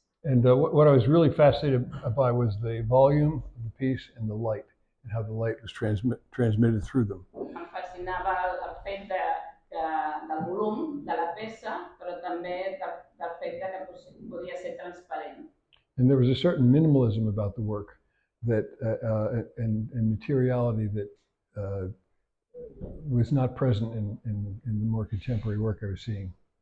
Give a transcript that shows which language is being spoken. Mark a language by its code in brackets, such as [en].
[en] And what I was really fascinated by was the volume of the piece and the light, and how the light was transmitted through them. [ca] Em fascinava el fet del volum de la peça, però també del fet que podia ser transparent. [en] And there was a certain minimalism about the work that and materiality that was not present in the more contemporary work I was seeing.